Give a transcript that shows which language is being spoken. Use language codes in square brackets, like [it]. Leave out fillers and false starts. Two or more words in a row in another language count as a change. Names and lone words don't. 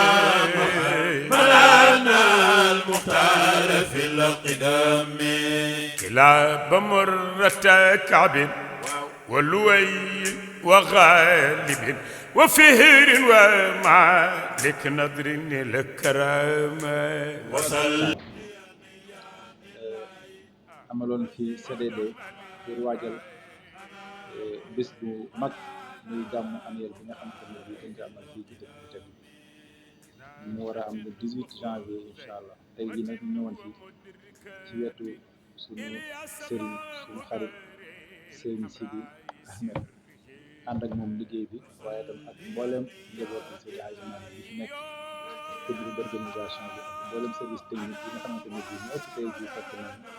[ar] محمدنا المختار في القدام كلاب مرة كعب والوي وغالب وفهر ومالك نظر الكرام وصل [wo] amaloon fi CDD pour waajal bés bu mag muy gàmmu annuel bi nga xamante ne bii dañ ko amal fii ci dëkk bu tedd bi mu war a am [fr] le 18 janvier [ar] إن شاء الله [wo] tey jii nag ñu ñëwoon fii ci wetu suñu sëriñ suñu xarit sëriñ Sidi Ahmed ànd ak moom liggéey bi waaye tam ak mboolem njabootu Seydi Hadji Malick bi fi nekk [fr] comité d'organisation [wo] bi ak mboolem [fr] service technique [wo] yi nga xamante ne bii ñoo ëpp tey jii fekk nañ